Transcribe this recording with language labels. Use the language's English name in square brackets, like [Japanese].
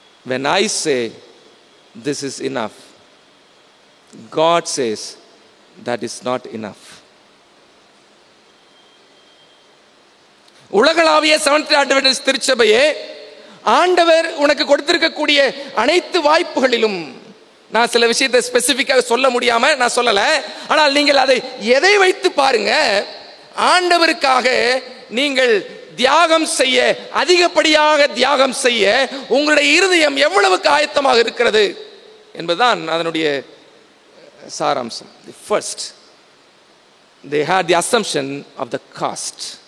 [English] When I say this is enough, God says that is not enough. [Tamil] உலகளாவிய seventh Adventist திருச்சபையே, ஆண்டவர் உனக்கு கொடுத்திருக்கக்கூடிய அனைத்து வாய்ப்புகளிலும், நான் சில விஷயத்தை ஸ்பெசிஃபிக்காக சொல்ல முடியாம நான் சொல்லல, ஆனால் நீங்கள் அதை எதை வைத்து பாருங்க, ஆண்டவருக்காக நீங்கள் தியாகம் செய்ய, அதிகப்படியாக தியாகம் செய்ய உங்களுடைய இருதயம் எவ்வளவுக்கு ஆயத்தமாக இருக்கிறது என்பதுதான் அதனுடைய சாராம்சம். [English] First, they had the assumption of the cost.